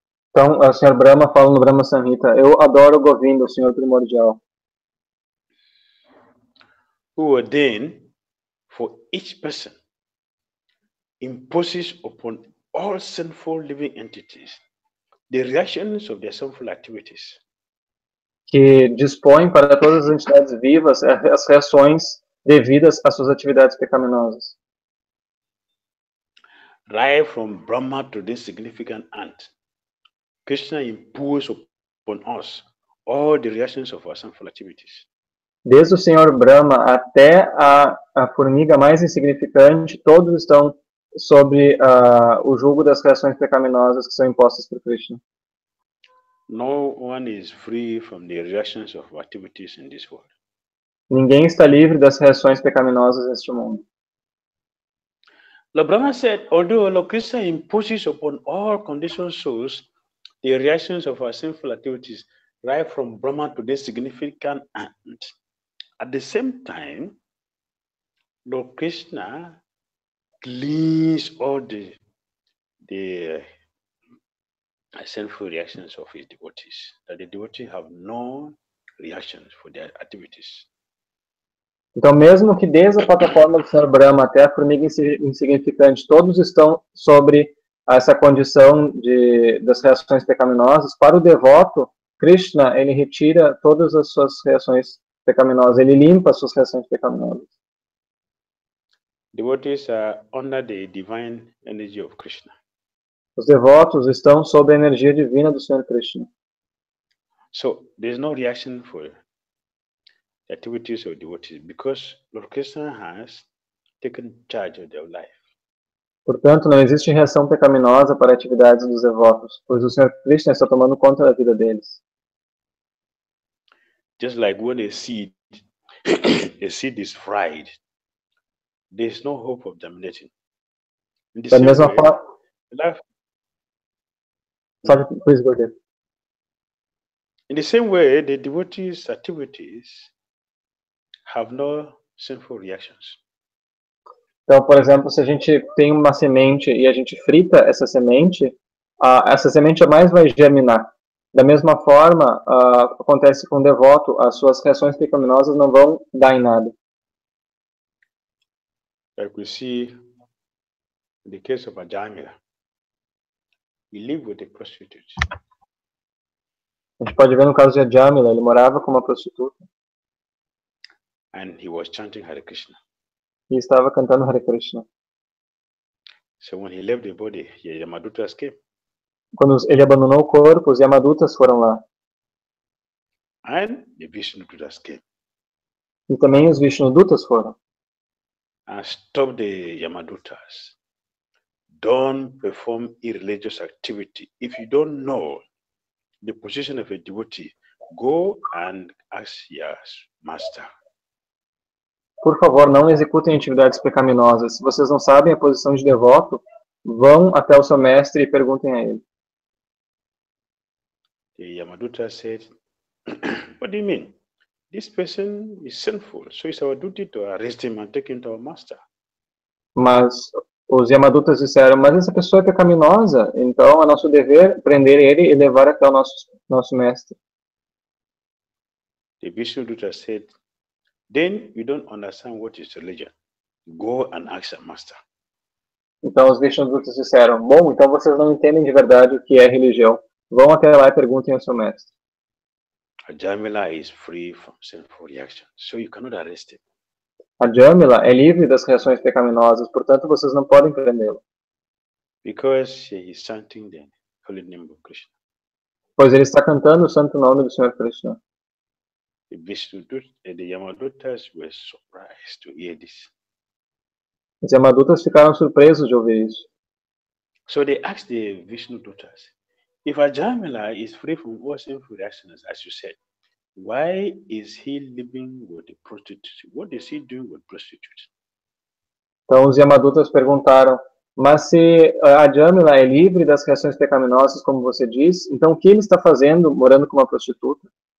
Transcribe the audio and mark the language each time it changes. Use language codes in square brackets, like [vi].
[pt] Então, o Sr. Brahma fala no Brahma Samhita, eu adoro Govinda, o Senhor primordial. [en] Who ordained for each person imposes upon all sinful living entities the reactions of their sinful activities. [pt] Que dispõe para todas as entidades vivas as reações devidas às suas atividades pecaminosas. [en] Right from Brahma to this significant ant, Krishna imposes upon us all the reactions of our sinful activities. [pt] Desde o Senhor Brahma até a formiga mais insignificante, todos estão sobre o jugo das reações pecaminosas que são impostas por Krishna. [en] No one is free from the reactions of activities in this world. [pt] Ninguém está livre das reações pecaminosas neste mundo. [en] Lord Brahma said, although Lord Krishna imposes upon all conditioned souls the reactions of our sinful activities, right from Brahma to this significant ant, at the same time, Lord Krishna cleans all the sinful reactions of his devotees, that the devotees have no reactions for their activities. [pt] Então, mesmo que desde a plataforma do Senhor Brahma até a formiga insignificante, todos estão sobre essa condição das reações pecaminosas, para o devoto, Krishna, ele retira todas as suas reações pecaminosas, ele limpa as suas reações pecaminosas. [en] Devotees are under the divine energy of Krishna. [pt] Os devotos estão sob a energia divina do Senhor Krishna. [en] So there is no reaction for the activities of devotees because Lord Krishna has taken charge of their life. [pt] Portanto, não existe reação pecaminosa para atividades dos devotos, pois o Senhor Krishna está tomando conta da vida deles. [en] Just like when a seed is fried, there is no hope of germinating. In the [pt] Da [en] same [pt] mesma [en] way, [pt] forma, [en] life, please go ahead. in the same way, the devotees' activities have no sinful reactions. [pt] Então, por exemplo, se a gente tem uma semente e a gente frita essa semente jamais vai germinar. Da mesma forma, acontece com o devoto, as suas reações pecaminosas não vão dar em nada. [en] Like we see in the case of Ajamila, he lived with a prostitute. [pt] A gente pode ver no caso de Ajamila, ele morava com uma prostituta [en] And he was chanting Hare Krishna. [pt] e estava cantando Hare Krishna. [en] So when he left the body, the Yamadutas came. [pt] Quando ele abandonou o corpo, os Yamadutas foram lá. [en] And the Vishnudutas came. [pt] E também os Vishnudutas foram. [en] And stopped the Yamadutas. Don't perform irreligious activity. If you don't know the position of a devotee, go and ask your master. [pt] Por favor, não executem atividades pecaminosas. Se vocês não sabem a posição de devoto, vão até o seu mestre e perguntem a ele. [en] The Yamaduta said, what do you mean? This person is sinful, so it's our duty to arrest him and take him to our master. [pt] Mas os Yamadutas disseram, mas essa pessoa é pecaminosa, então é nosso dever prender ele e levar até o nosso mestre. [en] The Vishnuduta said, then you don't understand what is religion. Go and ask your master. [pt] Então os Vishnudutas disseram, bom, então vocês não entendem de verdade o que é religião. Vão até lá e perguntem ao seu mestre. [en] Ajamila is free from sinful reaction, so you cannot arrest him. [pt] Ajamila é livre das reações pecaminosas, portanto vocês não podem prendê-lo. [en] Because he is chanting the holy name of Krishna. [pt] Pois ele está cantando o santo nome do Senhor Krishna. [en] The Vishnudutas and the Yamadutas were surprised to hear this. [pt] Os Yamadutas ficaram surpresos de ouvir isso. [en] So they asked the Vishnudutas, if Ajamila is free from all sinful reactions, as you said, why is he living with a prostitute? What is he doing with prostitutes? [pt] Então os Yamadutas perguntaram, mas se Ajamila é livre das reações pecaminosas, como você diz, então o que ele está fazendo morando com uma prostituta?